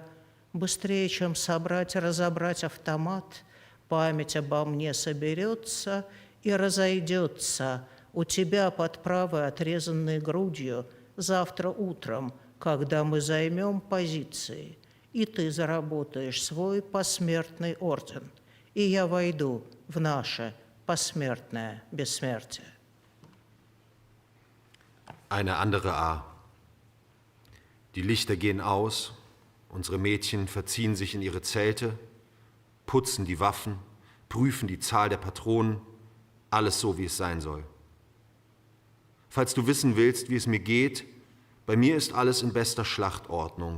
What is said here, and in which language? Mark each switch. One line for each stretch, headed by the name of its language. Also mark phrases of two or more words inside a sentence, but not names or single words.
Russian: Быстрее, чем собрать и разобрать автомат, память обо мне соберется и разойдется у тебя под правой отрезанной грудью завтра утром, когда мы займем позиции, и ты заработаешь свой посмертный орден, и я войду в наше посмертное бессмертие.
German: Eine andere A. Die Lichter gehen aus, unsere Mädchen verziehen sich in ihre Zelte, putzen die Waffen, prüfen die Zahl der Patronen, alles so, wie es sein soll. Falls du wissen willst, wie es mir geht, bei mir ist alles in bester Schlachtordnung.